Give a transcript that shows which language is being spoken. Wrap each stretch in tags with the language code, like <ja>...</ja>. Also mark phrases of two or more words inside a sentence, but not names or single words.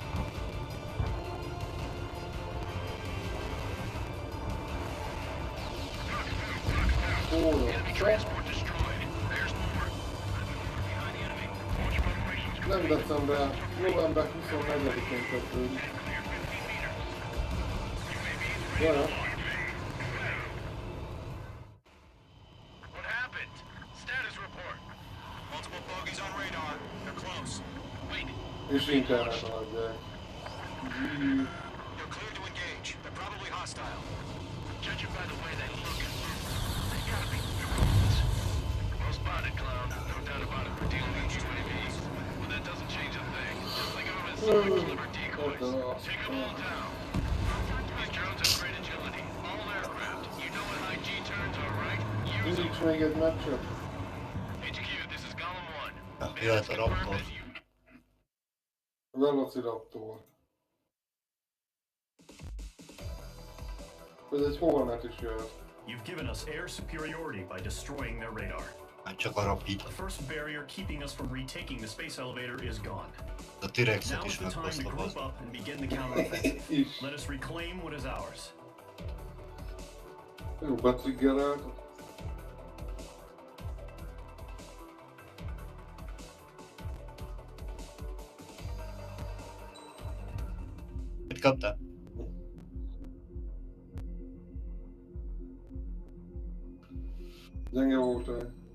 <hu>Nem december, november 24-én kezdődik. Jaj.</hu> <en>What happened? Status report. Multiple bogies on radar. They're close. Wait.</en> <hu>És internet adják.</hu> <en>You're clear to engage. They're probably hostile. Judging by the way they look, they gotta be drones. Well spotted, clown. No doubt about it. We're dealing with UAVs. But that doesn't change a thing. Just think of them as clever decoys. Take them all down. These drones have great agility. All aircraft. You know what high G turns are, right? Use them.</en> <hu>Indíts még egy meccset.</hu> <en>HQ, this is Golem 1.</en> <hu>Jöhet a Raptor. Velociraptor. Ez egy Hornet is jöhet.</hu> <en>You've given us air superiority by destroying their radar.</en> <hu>Már csak a Rapid.</hu> <en>The first barrier keeping us from retaking the space elevator is gone.</en> <hu>A T-Rexet</hu> <en>Now is is the time to</en> <hu>meghoztam</hu> <en>group</en> <hu>az.</hu> <en>up and begin the counteroffensive. Let us reclaim what is ours.</en> <hu>Jó, betriggerelt. Mit kaptál? Gyenge volt el.</hu>